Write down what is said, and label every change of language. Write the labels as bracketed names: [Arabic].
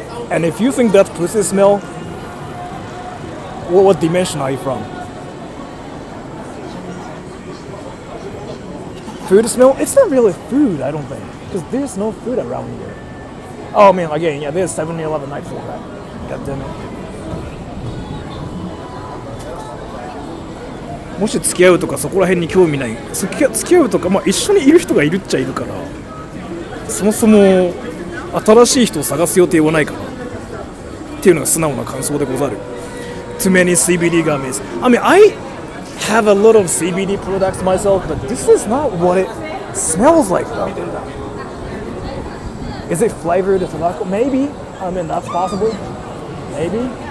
[English] And if you think that's pussy smell, what dimension are you from? Food smell? It's not really food, I don't think, because there's no food around here. Oh man, again, yeah, there's 7-Eleven Nightfall, right? God damn it. [Japanese] もし付き合うとかそこら辺に興味ない、付き合うとか、まあ、一緒にいる人がいるっちゃいるから、そもそも新しい人を探す予定はないかなっていうのが素直な感想でござる。 [English] Too many CBD gummies. I mean, I have a lot of CBD products myself, but this is not what it smells like though. Is it flavored tobacco? Maybe. I mean, that's possible. Maybe.